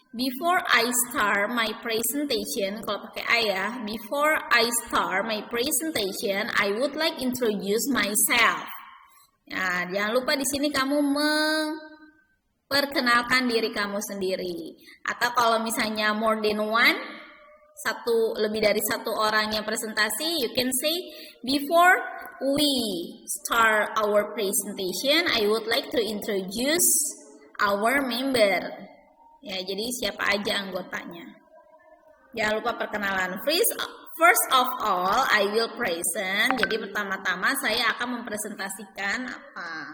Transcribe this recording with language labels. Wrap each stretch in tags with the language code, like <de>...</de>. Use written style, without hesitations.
<en>Before I start my presentation,</en> <id>kalau pakai I ya,</id> <en>before I start my presentation I would like introduce myself.</en> <id>Nah, jangan lupa di sini kamu perkenalkan diri kamu sendiri. Atau kalau misalnya</id> <en>more than one,</en> <id>lebih dari satu orang yang presentasi,</id> <en>you can say before we start our presentation, I would like to introduce our member.</en> <id>Ya, jadi siapa aja anggotanya. Jangan lupa perkenalan.</id> <en>First of all, I will present.</en> <id>Jadi pertama-tama saya akan mempresentasikan apa.</id>